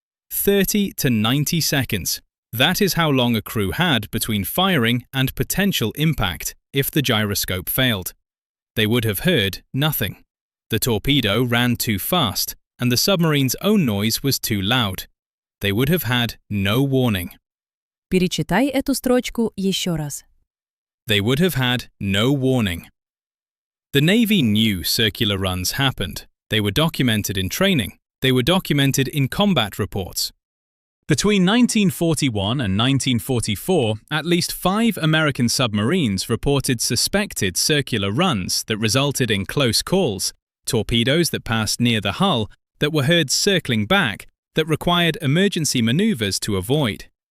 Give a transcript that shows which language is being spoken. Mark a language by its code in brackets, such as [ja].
[en] 30 to 90 seconds. That is how long a crew had between firing and potential impact if the gyroscope failed. They would have heard nothing. The torpedo ran too fast, and the submarine's own noise was too loud. They would have had no warning. [ru] Перечитай эту строчку еще раз. [en] They would have had no warning. The Navy knew circular runs happened. They were documented in training. They were documented in combat reports. Between 1941 and 1944, at least 5 American submarines reported suspected circular runs that resulted in close calls, torpedoes that passed near the hull, that were heard circling back, that required emergency maneuvers to avoid.